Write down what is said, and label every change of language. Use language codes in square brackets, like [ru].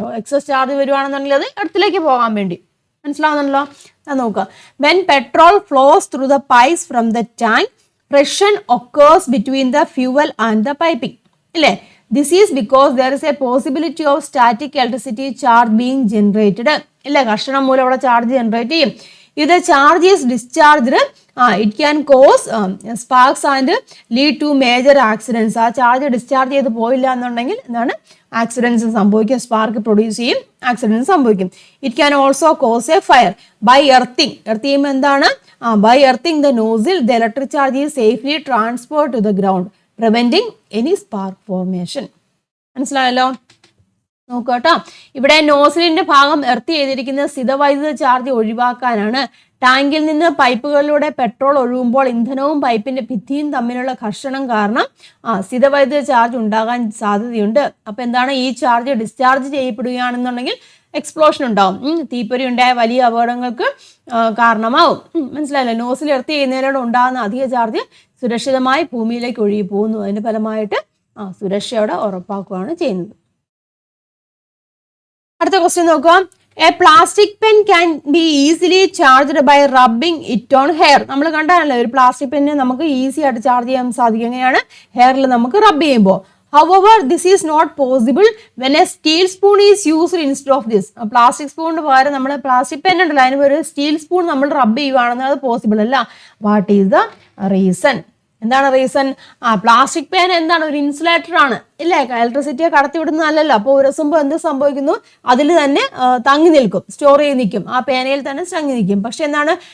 [ml] Excess charge വരുവാണെന്നുണ്ടെങ്കിൽ അത് എർത്തിലേക്ക് പോകാൻ വേണ്ടി. മനസ്സിലാവുന്നല്ലോ? നോക്കുക. [en] when petrol flows through the pipes from the tank, friction occurs between the fuel and the piping [ml] ഇല്ലേ. [en] this is because there is a possibility of static electricity charge being generated [ml] ഇല്ലേ. ഘർഷണം മൂലം അവിടെ charge generate ചെയ്യും. [en] If the charge is discharged, it can cause sparks and lead to major accidents. [ml] ആ charge discharge ചെയ്ത് പോയില്ല എന്നുണ്ടെങ്കിൽ എന്താണ്? ആക്സിഡൻസ് സംഭവിക്കും, സ്പാർക്ക് പ്രൊഡ്യൂസ് ചെയ്യും, ആക്സിഡൻസ് സംഭവിക്കും. [en] It can also cause a fire by earthing. [ml] Earth ചെയ്യുമ്പോൾ എന്താണ്? [en] By earthing the nozzle the electric charge is safely transferred to the ground, preventing any spark formation. [ml] മനസ്സിലായല്ലോ? നോക്കട്ടോ, ഇവിടെ നോസിലിന്റെ ഭാഗം എർത്ത് ചെയ്തിരിക്കുന്ന സ്ഥിതവൈദ്യുത ചാർജ് ഒഴിവാക്കാനാണ്. ടാങ്കിൽ നിന്ന് പൈപ്പുകളിലൂടെ പെട്രോൾ ഒഴുകുമ്പോൾ ഇന്ധനവും പൈപ്പിന്റെ ഭിത്തിയും തമ്മിലുള്ള ഘർഷണം കാരണം സ്ഥിതവൈദ്യുത ചാർജ് ഉണ്ടാകാൻ സാധ്യതയുണ്ട്. അപ്പൊ എന്താണ്? ഈ ചാർജ് ഡിസ്ചാർജ് ചെയ്യപ്പെടുകയാണെന്നുണ്ടെങ്കിൽ എക്സ്പ്ലോഷൻ ഉണ്ടാവും, തീപ്പൊരി ഉണ്ടായ വലിയ അപകടങ്ങൾക്ക് കാരണമാവും. മനസ്സിലായല്ലോ? നോസിൽ എർത്ത് ചെയ്യുന്നതിലൂടെ ഉണ്ടാകുന്ന അധിക ചാർജ് സുരക്ഷിതമായി ഭൂമിയിലേക്ക് ഒഴുകി പോകുന്നു. അതിന്റെ ഫലമായിട്ട് സുരക്ഷയോടെ ഉറപ്പാക്കുകയാണ് ചെയ്യുന്നത്. അടുത്ത ക്വസ്റ്റ്യൻ നോക്കുക. [en] A plastic pen can be easily charged by rubbing it on hair. [ml] നമ്മൾ കണ്ടാണല്ലോ, ഒരു പ്ലാസ്റ്റിക് പെന്നെ നമുക്ക് ഈസി ആയിട്ട് ചാർജ് ചെയ്യാൻ സാധിക്കും. എങ്ങനെയാണ്? ഹെയറിൽ നമുക്ക് റബ്ബ് ചെയ്യുമ്പോൾ. [en] However, this is not possible when a steel spoon is used instead of this. [ml] Plastic സ്പൂണിന് പകരം നമ്മൾ പ്ലാസ്റ്റിക് പെൻ ഉണ്ടല്ലോ, അതിന് ഒരു സ്റ്റീൽ സ്പൂൺ നമ്മൾ റബ്ബ് ചെയ്യുവാണെന്ന് അത് പോസിബിൾ അല്ല. [en] What is the reason? [ml] എന്താണ് റീസൺ? പ്ലാസ്റ്റിക് പേന എന്താണ്? ഒരു ഇൻസുലേറ്റർ ആണ് ഇല്ലേ. ഇലക്ട്രിസിറ്റിയെ കടത്തി വിടുന്നതല്ലല്ലോ. അപ്പോൾ ഉരസുമ്പോൾ എന്ത് സംഭവിക്കുന്നു? അതിൽ തന്നെ തങ്ങി നിൽക്കും, സ്റ്റോർ ചെയ്ത് നിൽക്കും, ആ പേനയിൽ തന്നെ തങ്ങി നിൽക്കും. പക്ഷെ എന്താണ്?